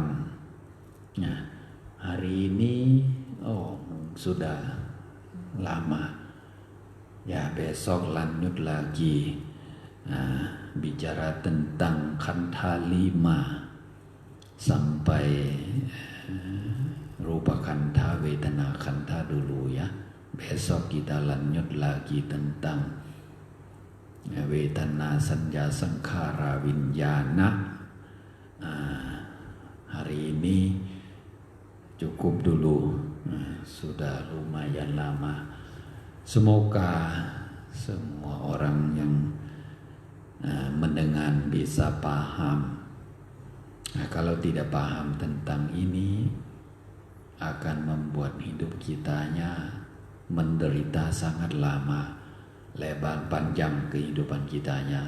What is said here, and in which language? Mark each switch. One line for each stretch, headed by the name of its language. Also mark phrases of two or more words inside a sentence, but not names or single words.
Indonesian: Nah, hari ini sudah lama ya, besok lanjut lagi bicara tentang khandha 5 sampai
Pali: rupa khandha, vedana khandha
Indonesian: dulu ya. Besok kita lanjut lagi tentang
Pali: vedana, sanja, sankhara, vinyana.
Indonesian: Hari ini cukup dulu, sudah lumayan lama. Semoga semua orang yang mendengar bisa paham. Kalau tidak paham tentang ini, akan membuat hidup kitanya menderita sangat lama, lebar panjang kehidupan kitanya.